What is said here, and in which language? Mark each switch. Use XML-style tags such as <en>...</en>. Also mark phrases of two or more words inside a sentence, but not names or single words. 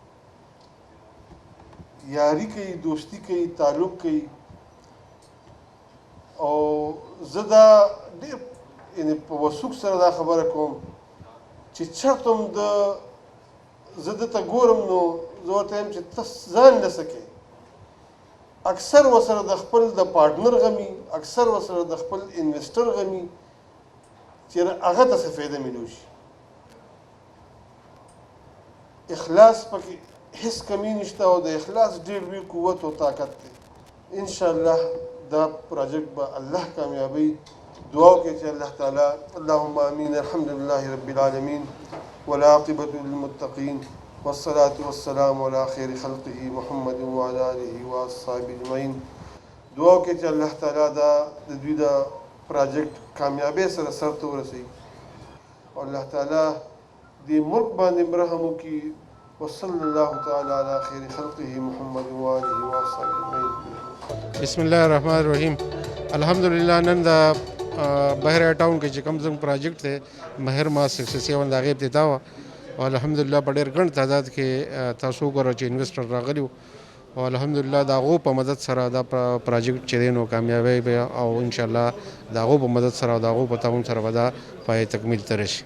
<ps>یاري کوي دوستي کوي تعلق کوي او زه دا ډېر یعنې په وثوق سره دا خبره کوم چې چېرته هم زه دته ګورم نو زه ورته وایم چې ته ځان نه څه کوې اکثر ورسره د خپل د پارټنر غمي اکثر ورسره د خپل انویسټر غمي چې هغه ته څه فایده میلو شي اخلاص پکې هیڅ کمی نشته او د اخلاص ډېر لوی قوت او طاقت دی انشاءالله دا پروجیکټ به الله کامیابوي دعا وکړئ چې الله تعالی</ps> <ar>اللهم امین الحمد لله رب العالمین والعاقبة للمتقین والصلاة والسلام على خیر خلقه محمد وعلى آله واصحابه اجمعین</ar> <ps>دعا وکړئ چې الله تعالی دا د دوی د پروجیکټ کامیابۍ سره سرته ورسوي او الله تعالی دې ملک باندې رحم وکړي</ps> <ar>وصلی الله تعالی علی خیر خلقه محمد وآله وصحبه اجمعین بسم الله الرحمن الرحیم</ar> <ps>الحمدلله نن د بحر ټاون کې چې کوم زموږ پروجیکټ دی مهر ما 67 د هغې ابتدا وه او الحمدلله په ډېر ګڼ تعداد کې تاسو وګورئ چې انویسټر راغلي وو او الحمدلله د هغو په مدد سره دا پروجیکټ چې دی نو کامیابی به او انشاءالله د هغو په مدد سره او د هغو په تعاون سره به دا پای تکمیل ته رسي</ps>